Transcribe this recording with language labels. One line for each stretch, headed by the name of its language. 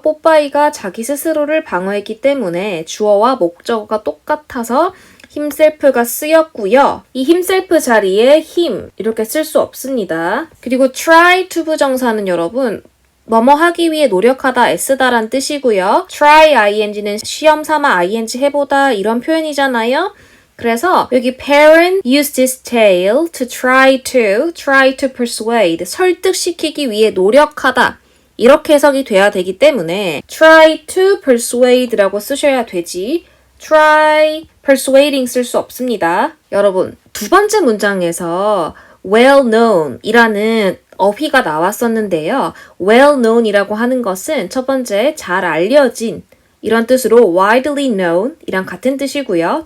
Korean: 뽀빠이가 자기 스스로를 방어했기 때문에 주어와 목적어가 똑같아서 himself가 쓰였고요. 이 himself 자리에 him 이렇게 쓸 수 없습니다. 그리고 try to 부정사는 여러분 뭐뭐 하기 위해 노력하다, 애쓰다란 뜻이고요. try ing는 시험 삼아 ing 해보다 이런 표현이잖아요. 그래서 여기
English: parent used this tale to try to persuade,
Korean: 설득시키기 위해 노력하다. 이렇게 해석이 돼야 되기 때문에 try to persuade라고 쓰셔야 되지 try persuading 쓸 수 없습니다. 여러분, 두 번째 문장에서 well known 이라는 어휘가 나왔었는데요. well known 이라고 하는 것은 첫 번째 잘 알려진 이런 뜻으로 widely known 이랑 같은 뜻이고요.